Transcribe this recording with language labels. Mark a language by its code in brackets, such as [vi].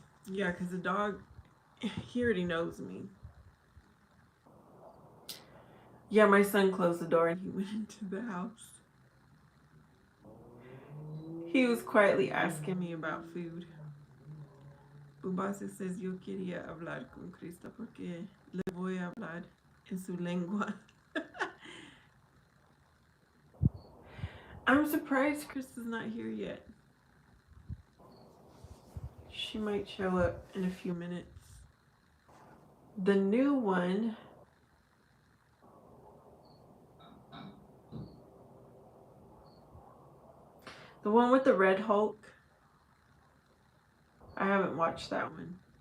[en] Yeah, because the dog, he already knows me. Yeah, my son closed the door and he went into the house. He was quietly asking me about food. [es] Ubase [en] says, [es] yo quería hablar con Krista porque le voy a hablar en su lengua. [en] I'm surprised Krista's not here yet. She might show up in a few minutes. The new one, the one with the Red Hulk, I haven't watched that one.